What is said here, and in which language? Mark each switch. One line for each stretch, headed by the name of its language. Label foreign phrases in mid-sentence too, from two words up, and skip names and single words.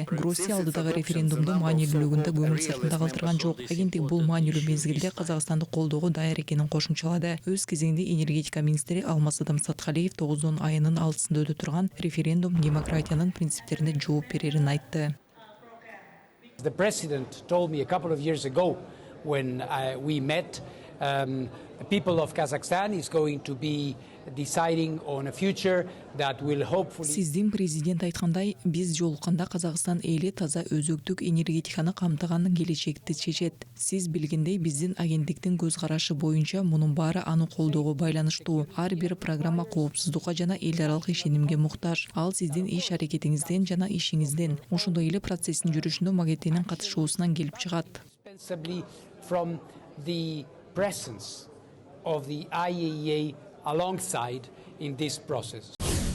Kyrgyz: Гросси алдыдагы референдумду маанилүүлүгүндө көңүл сыртында калтырган жок. Агенттик бул маанилүү мезгилде Казакстанды колдоого даяр экенин кошумчалады. Өз кезегинде энергетика министри Алмаз Саткалиев 9 айынын алдысында өтө турган референдум демократиянын принциптерине жооп берерин айтты.
English: The president told me a couple of years ago when we met, the people of Kazakhstan is going to be deciding on a future that will hopefully.
Kyrgyz: Сиздин президент айткандай, биз жолукканда Казакстан эли таза өзөктүк энергетиканы камтыган келечекти чечет. Сиз билгендей, биздин агенттиктин көз карашы боюнча мунун баары аны колдоого байланыштуу. Ар бир программа коопсуздукка жана эл аралык ишенимге муктаж. Ал сиздин иш аракетиңизден жана ишиңизден, ошондой эле процесстин жүрүшүндө МАГАТЭнин катышуусунан келип чыгат.
English: From the presence of the IAEA alongside in this process.